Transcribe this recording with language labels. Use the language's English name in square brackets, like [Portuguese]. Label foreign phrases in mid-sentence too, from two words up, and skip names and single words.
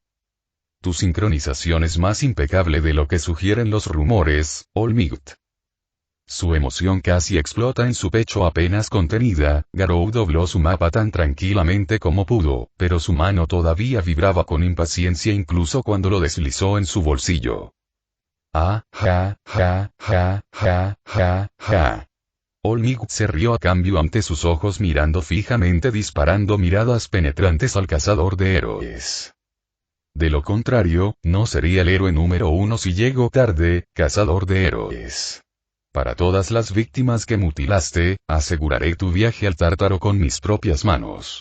[Spanish] Tu sincronización es más impecable de lo que sugieren los rumores, Olmight. Su emoción casi explota en su pecho apenas contenida, Garou dobló su mapa tan tranquilamente como pudo, pero su mano todavía vibraba con impaciencia incluso cuando lo deslizó en su bolsillo. Ja, ja, ja, ja, ja. Olmight se rió a cambio ante sus ojos mirando fijamente disparando miradas penetrantes al cazador de héroes. De lo contrario, no sería el héroe número 1 si llego tarde, cazador de héroes. Para todas las víctimas que mutilaste, aseguraré tu viaje al Tártaro con mis propias manos.